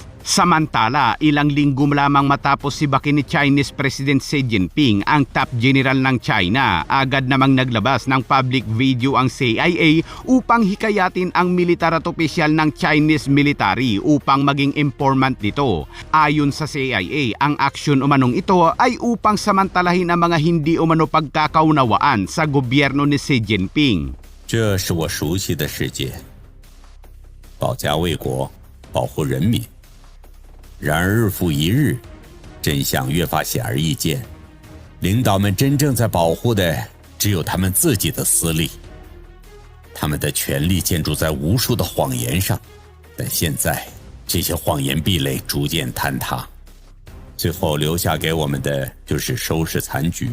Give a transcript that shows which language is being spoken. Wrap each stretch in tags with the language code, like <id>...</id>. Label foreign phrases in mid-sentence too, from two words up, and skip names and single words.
<tl>Samantala, ilang linggo lamang matapos sibakin ni</tl> <en>Chinese President</en> <tl>Xi Jinping ang</tl> <en>top general</en> <tl>ng China, agad namang naglabas ng</tl> <en>public video</en> <tl>ang CIA upang hikayatin ang militar at opisyal ng</tl> <en>Chinese military</en> <tl>upang maging informant nito. Ayon sa CIA, ang aksyon umanong ito ay upang samantalahin ang mga hindi umano pagkakaunawaan sa gobyerno ni Xi Jinping.</tl> <zh>这是我熟悉的世界，保家卫国，保护人民。然而日复一日，真相越发显而易见，领导们真正在保护的只有他们自己的私利。他们的权力建筑在无数的谎言上，但现在这些谎言壁垒逐渐坍塌，最后留下给我们的就是收拾残局。</zh>